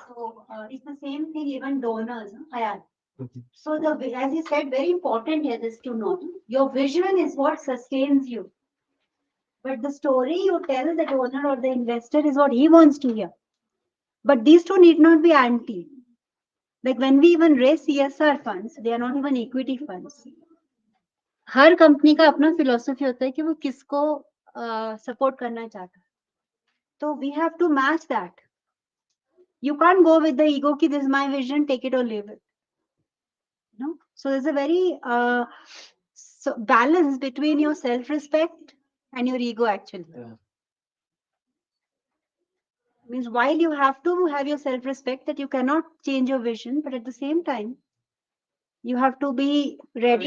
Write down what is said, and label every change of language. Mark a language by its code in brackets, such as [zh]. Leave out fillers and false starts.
[en] So it's the same thing, even donors, HIAL. So as you said, very important here is to know your vision is what sustains you. But the story you tell the donor or the investor is what he wants to hear. But these two need not be anti. Like when we even raise CSR funds, they are not even equity funds. [hi] हर company का अपना philosophy होता है कि वो किसको support करना चाहता है. [en] So we have to match that. You can't go with the ego ki this is my vision, take it or leave it. No? So there's a very balance between your self-respect and your ego actually. Yeah. Means while you have to have your self-respect that you cannot change your vision, but at the same time, you have to be ready.